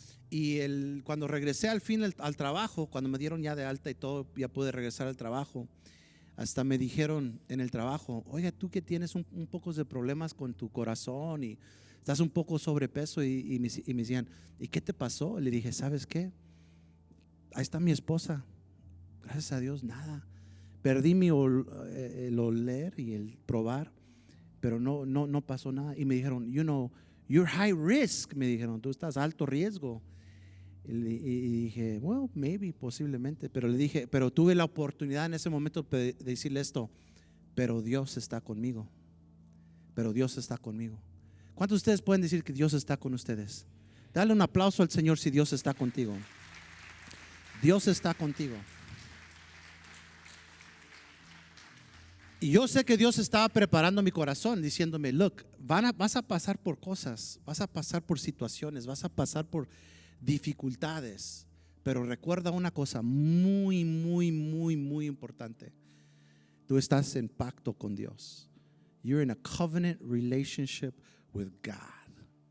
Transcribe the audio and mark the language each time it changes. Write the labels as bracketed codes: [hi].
[es] Y cuando regresé al fin al trabajo, cuando me dieron ya de alta y todo, ya pude regresar al trabajo, hasta me dijeron en el trabajo, oye, tú que tienes un poco de problemas con tu corazón y estás un poco sobrepeso y me decían, ¿y qué te pasó? Le dije, ¿sabes qué? Ahí está mi esposa. Gracias a Dios, nada. Perdí el oler y el probar, pero no pasó nada. Y me dijeron, [en] you're high risk. [es] Me dijeron, tú estás alto riesgo. Y dije, [en] well, maybe, [es] posiblemente. Pero le dije, pero tuve la oportunidad en ese momento de decirle esto, pero Dios está conmigo. Pero Dios está conmigo. ¿Cuántos de ustedes pueden decir que Dios está con ustedes? Dale un aplauso al Señor si Dios está contigo. Dios está contigo. Y yo sé que Dios estaba preparando mi corazón diciéndome, look, vas a pasar por cosas, vas a pasar por situaciones, vas a pasar por dificultades, pero recuerda una cosa muy, muy, muy, muy importante. Tú estás en pacto con Dios. [en] You're in a covenant relationship with God.